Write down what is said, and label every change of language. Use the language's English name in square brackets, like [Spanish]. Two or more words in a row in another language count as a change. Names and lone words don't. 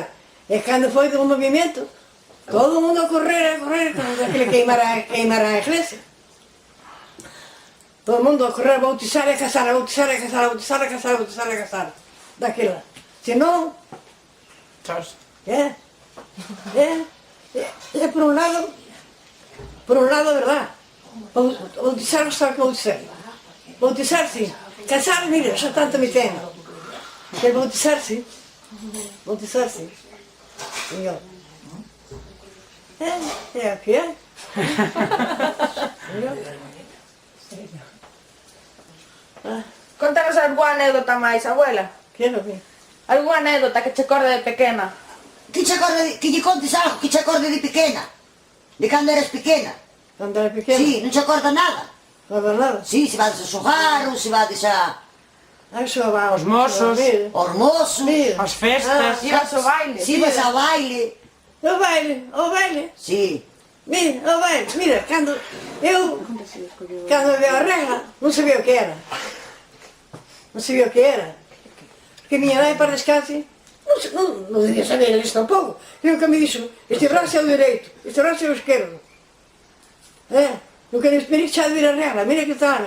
[Galician] E cando foi do movimento, todo o mundo a correr, daquele queimar a iglesia. Todo o mundo a correr, a bautizar e casar, daquela. Se non, por un lado, verdad. [Portuguese] Vou dizer só o que vou dizer. Vou dizer sim. Casar, mira, já tanto me tenho. Eu vou dizer sim. Vou dizer sim. Senhor. É o que é. [Galician] Contanos alguna anécdota máis, abuela. [Portuguese] Quero ver. [Galician] Alguna anécdota que te acorde de pequena. Que lle contes algo que te acorde de pequena. De cando eras pequena. [Portuguese] Quando era pequeno, [Galician] Sí, non te acorda nada. [Portuguese] não era nada. [Galician] Sí, se vades a xogar, ou se vades a... [Portuguese] Isso vai [Galician] Os moços. [Portuguese] aos moços. [Galician] As festas. Ibas ao baile. Si vas ao baile. O baile. Sí. Mira, o baile. [Portuguese] Mira, quando veio a regra, não sabia o que era. Não sabia o que era. Porque a minha mãe, para descanse, não devia saber isso tampouco. Nunca me disse, este braço é o direito, este braço é o esquerdo. Nunca me disse, já de vir a regra, mira que está.